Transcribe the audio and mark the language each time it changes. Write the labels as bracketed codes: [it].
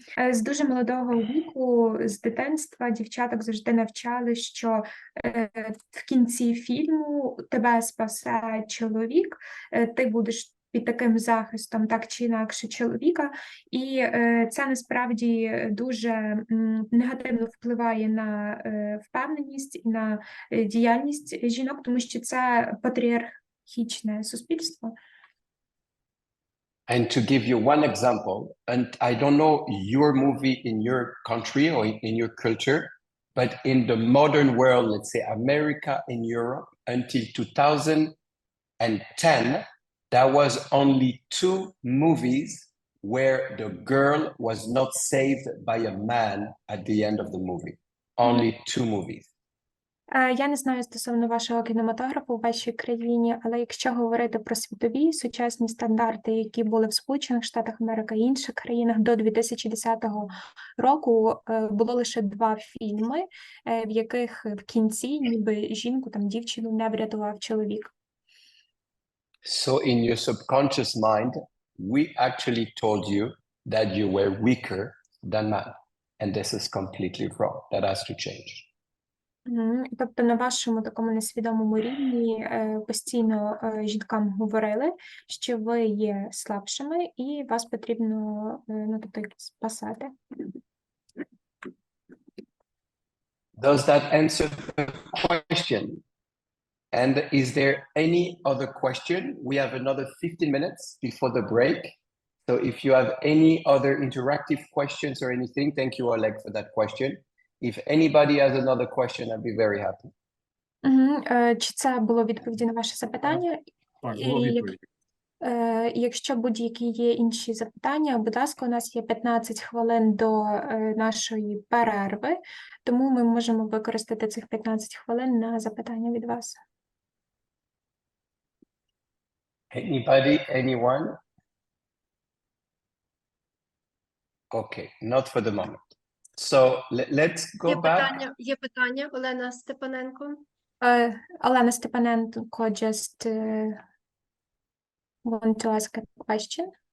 [uk] З дуже молодого віку, з дитинства дівчаток завжди навчали, що в кінці фільму тебе спасе чоловік, ти будеш під таким захистом, так чи інакше, чоловіка, і це насправді дуже негативно впливає на впевненість і на діяльність жінок, тому що це патріархічне суспільство. [en] And to give you one example, and I don't know your movie in your country or in your culture, but in the modern world, let's say America and Europe, until 2010, there was only 2 movies where the girl was not saved by a man at the end of the movie. Only 2 movies. [uk] Я не знаю стосовно вашого кінематографу в вашій країні, але якщо говорити про світові сучасні стандарти, які були в Сполучених Штатах Америки і інших країнах до 2010 року, було лише 2 фільми, в яких в кінці ніби жінку, там дівчину не врятував чоловік. [en] So in your subconscious mind, we actually told you that you were weaker than man. And this is completely wrong. That has to change. [uk] Тобто на вашому такому несвідомому рівні постійно жінкам говорили, що ви є слабшими і вас потрібно, ну, тобто, спасати. [en] Does that answer the question? And is there any other question? We have another 15 minutes before the break. So if you have any other interactive questions or anything, thank you, Oleg, for that question. If anybody has another question, I'd be very happy. [uk] Чи це було відповіді на ваше запитання? Так, було відповідь. Якщо будь-які є інші запитання, будь ласка, у нас є 15 хвилин до нашої перерви, тому ми можемо використати цих 15 хвилин на запитання від вас. [en] Anybody, anyone? Okay, not for the moment. So let's go back. [uk] Є питання, Олена Степаненко. [en] Олена Степаненко just want to ask a question.